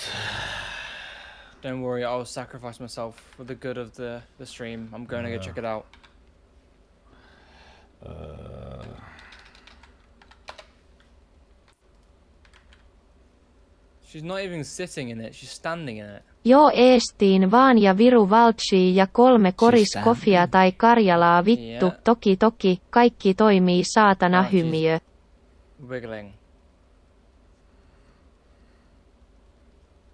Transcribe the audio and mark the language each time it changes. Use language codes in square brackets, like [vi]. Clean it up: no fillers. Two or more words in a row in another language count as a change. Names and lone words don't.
[en] Don't worry, I'll sacrifice myself for the good of the stream. I'm going to go check it out. She's not even sitting in it, she's standing in it. [fi] Joo eestiin vaan ja viru valtsii ja 3 koriskofia tai Karjalaa vittu, [en] Yeah. [fi] toki, kaikki toimii saatana [en] Oh, she's [fi] hymiö. [en] Wiggling.